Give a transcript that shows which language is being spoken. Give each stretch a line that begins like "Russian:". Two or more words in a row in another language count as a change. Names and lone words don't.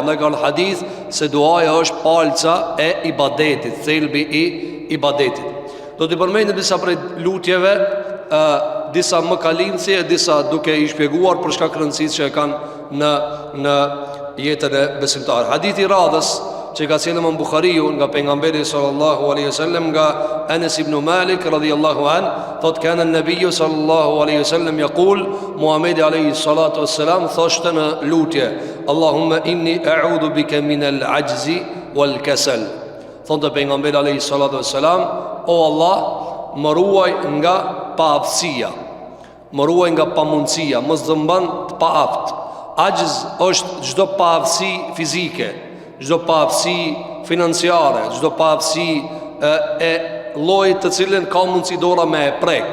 Albanian: Në ka në hadith se duaja është palca e ibadetit, thelbi I ibadetit. Do t'i përmendim disa prej lutjeve, disa më kalimësi e disa duke I shpjeguar për shkak rëndësisë që e kanë në jetën e besimtar. Hadithi radhës që ka sjellë Imam Buhariu nga pejgamberi
Arabic: صلى الله عليه وسلم
Albanian: nga Anas ibn Malik
Arabic: رضي الله عن,
Albanian: thot
Arabic: كان النبي صلى الله عليه وسلم يقول,
Albanian: Muhamedi
Arabic: عليه الصلاة والسلام
Albanian: thoshte në lutje,
Arabic: اللهم إني أعوذ بك من العجز والكسل.
Albanian: Thotë pejgamberi
Arabic: عليه الصلاة والسلام,
Albanian: o Allah, më ruaj nga paaftësia, më ruaj nga pamundësia, mos zëmban të paaft. Ajz është çdo paaftësi fizike, çdo paaftësi financiare, çdo paaftësi e llojit të cilën ka mundësi dora me e prek.